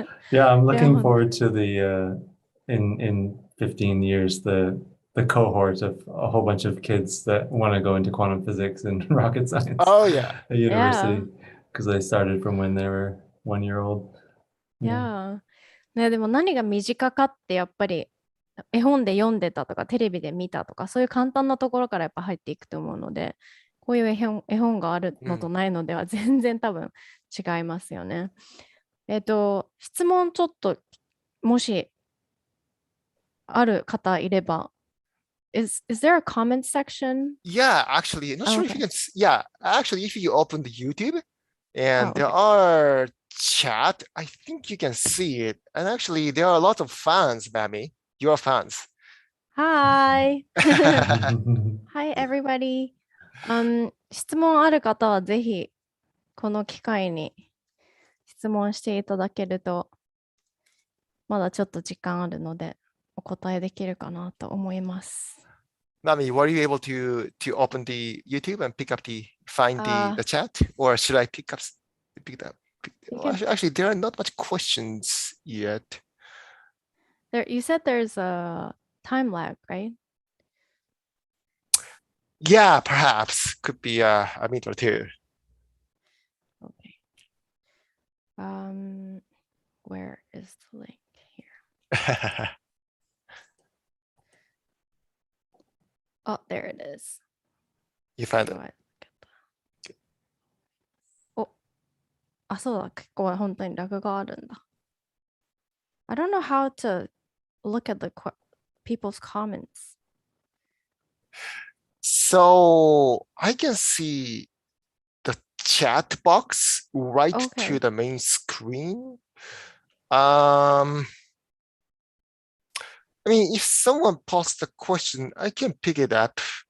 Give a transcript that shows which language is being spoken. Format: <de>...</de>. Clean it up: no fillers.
<en>Yeah, I'm looking forward to the in 15 years the cohort of a whole bunch of kids that want to go into quantum physics and rocket science. Oh yeah. At university, because they started from when they were 1 year old. Yeah.</en> <ja>ね、でも何が身近かってやっぱり絵本で読んでたとかテレビで見たとかそういう簡単なところからやっぱ入っていくと思うので、こういう絵本があるのとないのでは全然多分違いますよね。質問ちょっともしある方いれば、</ja> <en>is there a comment section? Yeah, actually, not sure if you can. Yeah, actually, if you open the YouTube and there okay. are chat, I think you can see it. And actually, there are a lot of fans, Mami. Your fans. Hi. Hi, everybody.</en> <ja>質問ある方はぜひこの機会に質問していただけるとまだちょっと時間あるのでお答えできるかなと思います。</ja> <en>Mami, were you able to open the YouTube and find the chat, or should I pick it up? Actually, there are not much questions yet. You said there's a time lag, right? Yeah, perhaps could be a minute or two. Okay. Where is the link here? Oh, there it is. You found it.</en> <ja>あ、そうだ。結構本当にラグがあるんだ。</ja> <en>I don't know how to look at the people's comments. So I can see the chat box right to the main screen. I mean, if someone posts a question, I can pick it up.</en>